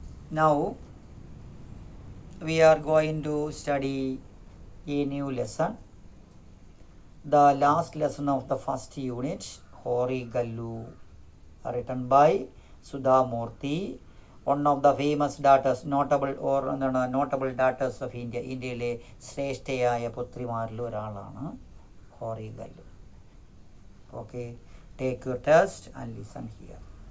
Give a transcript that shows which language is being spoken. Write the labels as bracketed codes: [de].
[en] Now we are going to study a new lesson, the last lesson of the first unit, Hori Gallu, written by Sudha Murthy, one of the famous daughters, notable daughters of India. [ml] ഇന്ത്യയിലെ ശ്രേഷ്ഠയായ പുത്രിമാരിൽ ഒരാളാണ് ഹോറി ഗല്ലു. [en] Okay, take your test and listen here.